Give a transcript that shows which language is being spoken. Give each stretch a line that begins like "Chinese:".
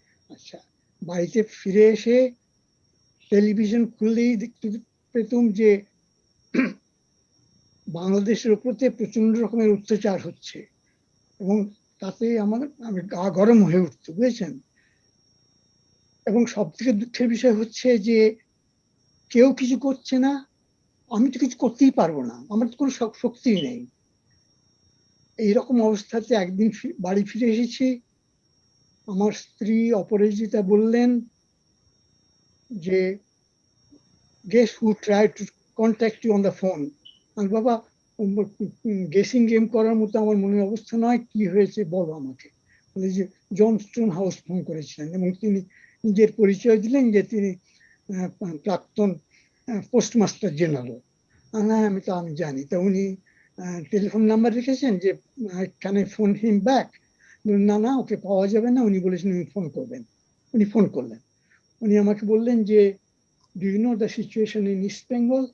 Bangla: আচ্ছা, বাড়িতে ফিরে এসে টেলিভিশন খুললেই দেখতে পেতাম যে বাংলাদেশের উপরে প্রচন্ড রকমের অত্যাচার হচ্ছে এবং তাতে আমি গা গরম হয়ে উঠতো, বুঝেছেন? এবং সব থেকে দুঃখের বিষয় হচ্ছে যে কেউ কিছু করছে না, আমি তো কিছু করতেই পারবো না, আমার তো কোনো শক্তি নেই। এইরকম অবস্থাতে একদিন বাড়ি ফিরে এসেছি। আমার স্ত্রী অপরাজিতা বললেন যে
English: guess who tried to contact you on the phone?
Bangla: আর বাবা, গেসিং গেম করার মতো আমার মনের অবস্থা নয়, কি হয়েছে বলো আমাকে। বলে যে জন স্টোনহাউস ফোন করেছিলেন এবং তিনি নিজের পরিচয় দিলেন যে তিনি প্রাক্তন পোস্টমাস্টার জেনারেল। আমি জানি। তা উনি টেলিফোন নাম্বার রেখেছেন যে
English: Can I phone him back?
Bangla: না, ওকে পাওয়া যাবে না, উনি বলেছেন উনি ফোন করবেন। উনি ফোন করলেন। উনি আমাকে বললেন যে
English: do you know the situation in East Bengal?